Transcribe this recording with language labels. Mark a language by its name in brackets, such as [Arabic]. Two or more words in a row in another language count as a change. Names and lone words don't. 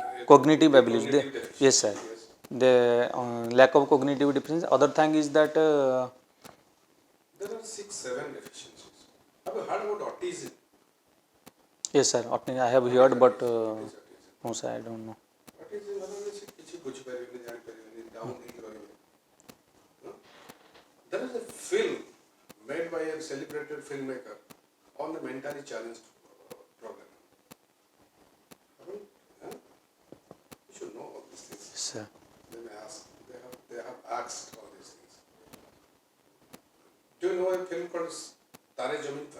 [English] Cognitive ability. Cognitive deficiency. Yes, sir. Yes. The lack of cognitive deficiency. Other thing is that There are 6, 7 deficiencies. Have you heard about autism? yes, sir. I have heard, but What is autism? no, sir, I don't know. [Odia] Autism ମାନେ ସେ କିଛି ବୁଝିପାରିବେନି ଜାଣିପାରିବେନି ଡାଉନ୍ ହେଇକି ରହିବେ. [English] No? There is a film made by a celebrated filmmaker on the mentally challenged problem. Huh? You should know all these things. Yes, sir. They may ask. They have asked all these things. Do you know a film called Tare Zameen Par?